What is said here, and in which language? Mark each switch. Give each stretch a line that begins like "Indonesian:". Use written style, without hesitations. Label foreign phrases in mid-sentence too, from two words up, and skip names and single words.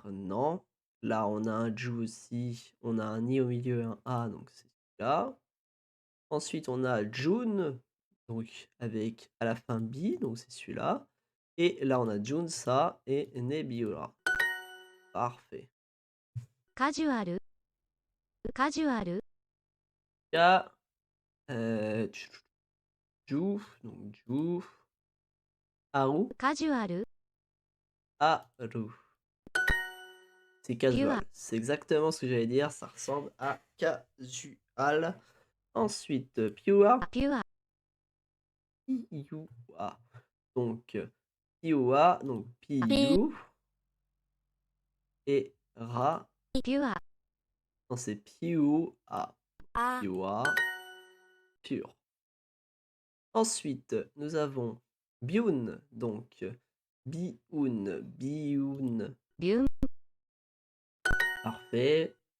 French: Non. Là, on a un Ju aussi. On a un I au milieu et un A. Donc, c'est celui-là. Ensuite, on a June. Donc, avec à la fin B. Donc, c'est celui-là. Et là, on a Junsa et Nebula. Parfait.
Japanese: カジュアルカジュアル
French: Il y a Ju. Donc, Ju. Aru.
Japanese: カジュアル
French: Aru. C'est casual. Pure. C'est exactement ce que j'allais dire. Ça ressemble à casual. Ensuite, Pure.
Japanese: ピュア
French: Piua. Donc, Piua. Donc, Piu. Et Ra.
Japanese: ピュア、
French: Non, c'est Piua. あ、 Piua. Pur. Ensuite, nous avons Bioun. Donc, Bioun. Bioun.
Japanese: ビュン、
French: Parfait.